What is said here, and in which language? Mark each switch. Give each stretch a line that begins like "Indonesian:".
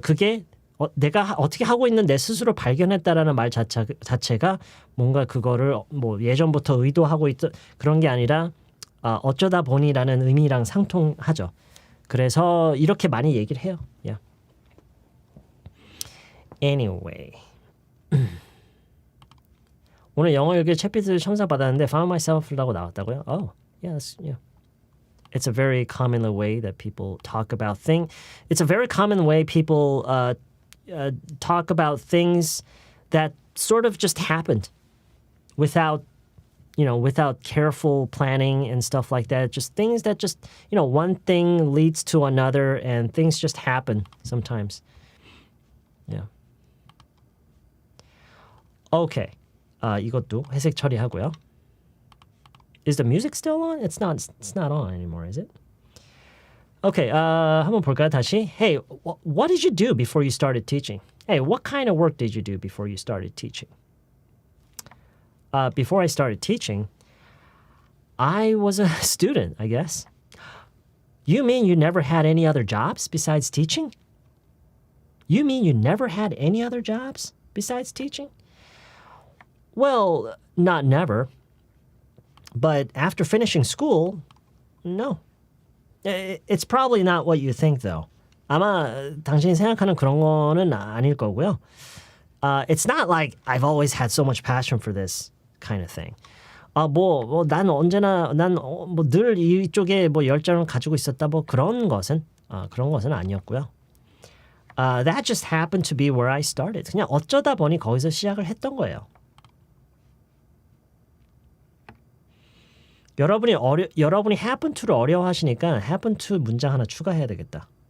Korean: 그게 내가 어떻게 하고 있는 내 스스로 발견했다라는 말 자체가 뭔가 그거를 뭐 예전부터 의도하고 있던 그런 게 아니라 어쩌다 보니라는 의미랑 상통하죠. 그래서 이렇게 많이 얘기를 해요.
English: Anyway.
Korean: 오늘 영어 일기 챗피트 첨삭 받았는데
English: found myself
Korean: 라고 나왔다고요?
English: Yeah. It's a very common way that people talk about things. It's a very common way people talk about things that sort of just happened without careful planning and stuff like that. Just things that just, one thing leads to another and things just happen sometimes. Yeah. Okay.
Korean: 이것도 회색 처리하고요.
English: Is the music still on? It's not on anymore, is it?
Korean: Okay, 한번 볼까요, 다시?
English: Hey, what did you do before you started teaching? Hey, what kind of work did you do before you started teaching? Before I started teaching, I was a student, I guess. You mean you never had any other jobs besides teaching? You mean you never had any other jobs besides teaching? Well, not never. But after finishing school, no. It's probably not what you think, though.
Korean: 아마 당신이 생각하는 그런 거는 아닐 거고요.
English: It's not like I've always had so much passion for this kind of thing.
Korean: 난 언제나 늘 이쪽에 열정을 가지고 있었다 그런 것은 아니었고요.
English: That just happened to be where I started.
Korean: 그냥 어쩌다 보니 거기서 시작을 했던 거예요. 여러분이 happen to를 어려워하시니까 happen to 문장 하나 추가해야 되겠다.